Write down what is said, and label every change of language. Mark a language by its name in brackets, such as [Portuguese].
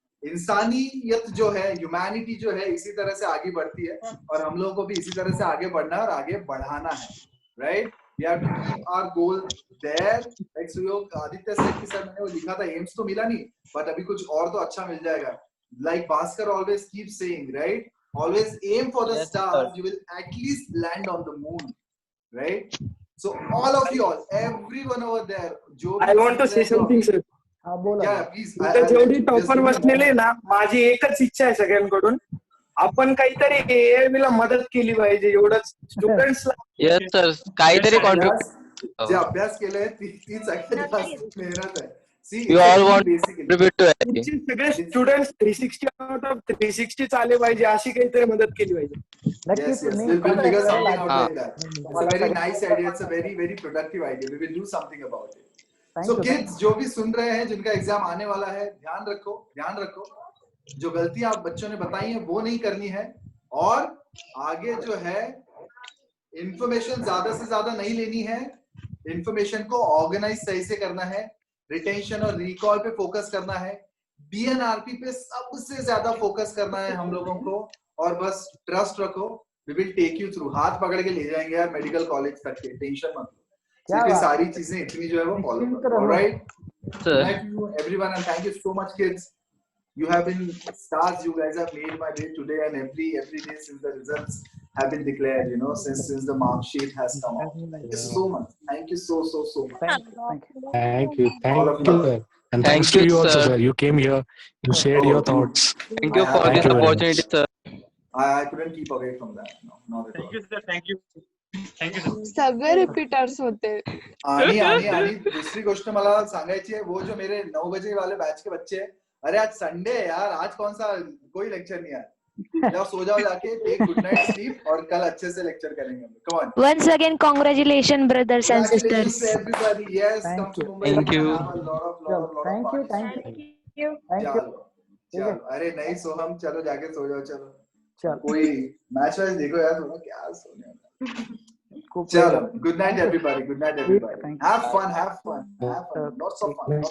[Hindi] इंसानियत जो है, ह्यूमैनिटी जो है, इसी तरह से आगे बढ़ती है और हम लोगों को भी इसी तरह से आगे बढ़ना और आगे बढ़ाना है, right. [English] We have to keep our goal there. [Hindi] Like Suyog, Aditya sir की सर मैंने वो लिखा था, एम्स तो मिला नहीं बट अभी कुछ और तो अच्छा मिल जाएगा। [English] Like Bhaskar always keep saying, right, always aim for the stars, you will at least land on the moon, right? So all of you all, everyone over there, I want to say something, sir. [Marathi] हा बोला. [English] Yeah, please. [Marathi] जेवढी topper बसलेले ना, माझी एकच इच्छा आहे सगळ्यांकडून, आपण काहीतरी AIB ला मदत केली पाहिजे, एवढंच स्टुडंट्सला. येस सर, काहीतरी कॉन्ट्रीब्यूट, जे अभ्यास केलाय ती सगळ्यात जास्त मेहनत आहे. [English] See, you all want basically contribute to it. [Marathi] सगळे स्टुडंट्स 360 आउट ऑफ 360 आले पाहिजे, अशी काहीतरी मदत केली पाहिजे. [English] Yes, we'll figure something out like that. It's a very nice idea. It's a very, very productive idea. We will do something about it. [Hindi] So kids, जो भी सुन रहे हैं, जिनका एग्जाम आने वाला है, ध्यान रखो, जो गलतियां आप बच्चों ने बताई हैं वो नहीं करनी है, और आगे जो है इंफॉर्मेशन ज्यादा से ज्यादा नहीं लेनी है, इंफॉर्मेशन को ऑर्गेनाइज सही से करना है, रिटेंशन और रिकॉल पे फोकस करना है, BNRP पे सबसे ज्यादा फोकस करना है हम लोगों को, और बस ट्रस्ट रखो, [English] we will take you through, [Hindi] हाथ पकड़ के ले जाएंगे यार मेडिकल कॉलेज तक के, टेंशन मत लो। ये सारी चीजें इतनी जो है वो फॉलो करो, [English] Alright thank you everyone and thank you so much kids, you have been stars, you guys have made my day today and every day since the results have been declared, you know, since the mark sheet has come out. Thank you so much, thank you so much. Thank you and thanks to you also, sir. You came here, you shared your thoughts. Thank you for this opportunity, sir. I couldn't keep away from that. No, not at all. Thank you sir, thank you sir. [Marathi] सगळे repeaters होते. आणि दुसरी गोष्ट मला सांगायची आहे, [Hindi] वो जो मेरे 9 बजे वाले बैच के बच्चे हैं, अरे आज संडे है यार, आज कौन सा कोई लेक्चर नहीं है, जाओ सो जाओ जाके, [English] take good night sleep [Hindi] और कल अच्छे से लेक्चर करेंगे। [English] Come on, once again congratulations brothers and sisters. everybody, yes, come to Mumbai. Thank you. Thank you. [Hindi] चलो, अरे नहीं सो, हम चलो जाके सो जाओ, चलो कोई मैच वैच देखो यार, थोड़ा क्या सोने। [English] चलो, good night everybody, have fun, lots of fun.